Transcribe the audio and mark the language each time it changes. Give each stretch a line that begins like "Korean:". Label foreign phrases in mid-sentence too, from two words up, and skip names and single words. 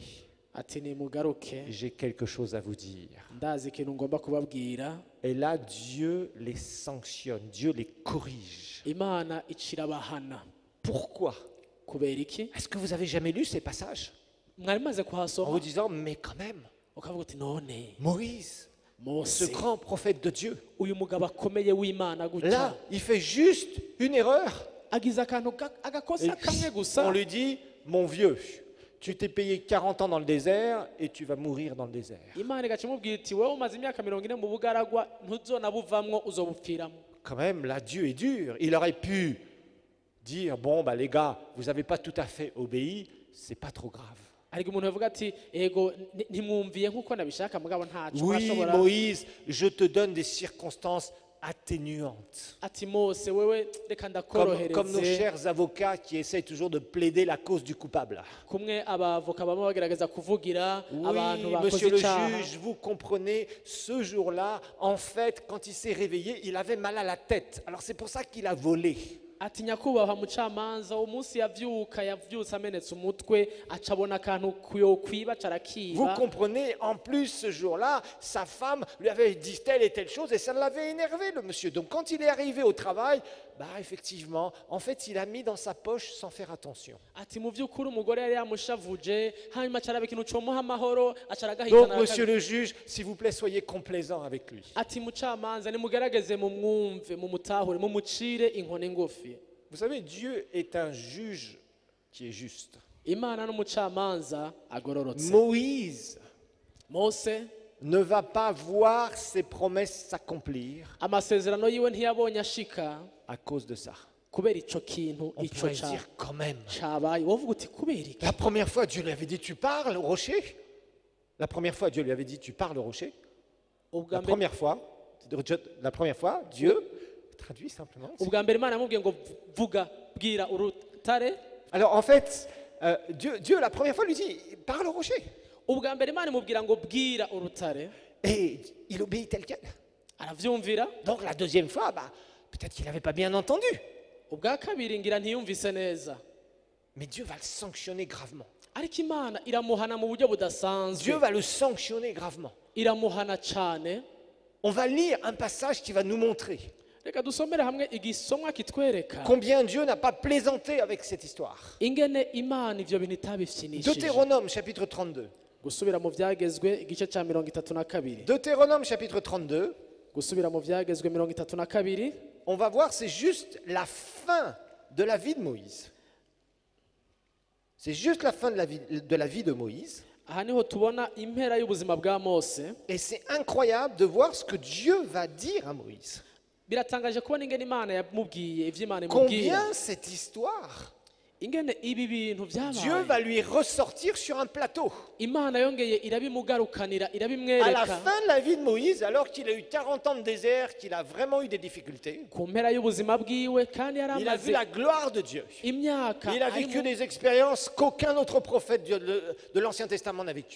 Rundi: ati nimugaruke
French: j'ai quelque chose à vous dire.
Rundi: ndazi ikintu ngomba kubabwira.
French: Et là, Dieu les sanctionne, Dieu les corrige.
Rundi: Imana icira abahana
French: Pourquoi?
Rundi: kubera iki?
French: Est-ce que vous avez jamais lu ces passages
Rundi: mwari maze
French: en vous
Rundi: kuhasoma
French: disant, mais quand même,
Rundi: ukavuga uti none
French: Moïse, ce
Rundi: mose
French: grand prophète de Dieu,
Rundi: uyu mugabo akomeye w'imana gutya
French: là, il fait juste une erreur.
Rundi: agize akantu
French: Et
Rundi: agakosa kamwe
French: on
Rundi: gusa
French: lui dit, mon vieux, tu t'es payé 40 ans dans le désert et tu vas mourir dans le désert.
Rundi: imana igaca imubwira iti wowe umaze imyaka 40 mu bugaragwa ntuzonabuvamwo uzobupfiramo.
French: Quand même, là, Dieu est dur. Il aurait pu dire, bon, bah, les gars, vous n'avez pas tout à fait obéi, c'est pas trop grave.
Rundi: ariko umuntu yavuga ati ego ntimwumviye nk'uko nabishaka mugabo ntaco
French: Oui,
Rundi: urashobora
French: Moïse, je te donne des circonstances atténuantes.
Rundi: ati mose wewe reka
French: Comme nos
Rundi: ndakorohereze
French: chers avocats qui essayent toujours de plaider la cause du coupable.
Rundi: kumwe abavoka bamwe bagerageza kuvugira abantu
French: Oui,
Rundi: bakoze
French: monsieur le
Rundi: icyaha.
French: juge, vous comprenez, ce jour-là, en fait, quand il s'est réveillé, il avait mal à la tête. Alors c'est pour ça qu'il a volé.
Rundi: ati nyakubahwa mucamanza umunsi yavyutse amenetse umutwe aca abona akantu kwiba
French: Vous
Rundi: carakiba.
French: comprenez, en plus, ce jour-là, sa femme lui avait dit telle et telle chose et ça l'avait énervé, le monsieur. Donc quand il est arrivé au travail, bah effectivement, en fait, il a mis dans sa poche sans faire attention.
Rundi: ati mu vy'ukuri umugore yari yamushavuje hanyuma aca araba ikintu comuha amahoro aca
French: Donc,
Rundi: aragahitana
French: monsieur le juge, s'il vous plaît, soyez complaisant avec lui.
Rundi: ati mucamanza nimugerageze mumwumve mumutahure mumucire inkoni ngufi.
French: Vous savez, Dieu est un juge qui est juste.
Rundi: Imana n'umucamanza agororotse.
French: Moïse
Rundi: Mose
French: ne va pas voir ses promesses s'accomplir
Rundi: amasezerano yiwe ntiyabonye ashika
French: à cause de ça.
Rundi: kubera ico kintu
French: On
Rundi: ico
French: pourrait se dire quand même.
Rundi: cabaye wovuga uti kubera iki?
French: La première fois, Dieu lui avait dit, tu parles au rocher. La première fois, Dieu lui avait dit, tu parles au rocher.
Rundi: Ubwa
French: La
Rundi: mbere
French: première fois, Dieu traduit simplement.
Rundi: ubwa mbere Imana yamubwiye ngo vuga bwira urutare.
French: Alors en fait, Dieu, la première fois lui dit, parle au rocher.
Rundi: Ubwa mbere Imana imubwira ngo bwira urutare
French: Et il obéit tel quel.
Rundi: aravyumvira.
French: Donc la deuxième fois, bah, peut-être qu'il n'avait pas bien entendu.
Rundi: Ubwa kabiri ngira ntiyumvise neza
French: Mais Dieu va le sanctionner gravement.
Rundi: ariko Imana iramuhana mu buryo budasanzwe.
French: Dieu va le sanctionner gravement.
Rundi: iramuhana cane.
French: On va lire un passage qui va nous montrer
Rundi: Reka dusomere hamwe igisomwa kitwereka
French: combien Dieu n'a pas plaisanté avec cette histoire.
Rundi: ingene Imana ivyo bintu itabifyinishije.
French: Deutéronome chapitre 32.
Rundi: Gusubira mu vyagezwe igice ca 32.
French: Deutéronome chapitre 32.
Rundi: Gusubira mu vyagezwe 32.
French: On va voir, c'est juste la fin de la vie de Moïse. C'est juste la fin de la vie de Moïse.
Rundi: Aha niho tubona impera y'ubuzima bwa Mose.
French: Et c'est incroyable de voir ce que Dieu va dire à Moïse.
Rundi: Biratangaje kubona ingene Imana yamubwiye ivyo Imana imubwira.
French: Combien cette histoire,
Rundi: Ingene ibi bintu
French: Dieu
Rundi: vyabaye.
French: va lui ressortir sur un plateau.
Rundi: Imana yongeye irabimugarukanira
French: À la
Rundi: irabimwereka.
French: fin de la vie de Moïse, alors qu'il a eu 40 ans de désert, qu'il a vraiment eu des difficultés,
Rundi: Ku mpera y'ubuzima bwiwe kandi
French: il a vu
Rundi: yaramaze
French: la gloire de Dieu.
Rundi: imyaka
French: Il a vécu des expériences qu'aucun autre prophète de l'Ancien Testament n'a vécues.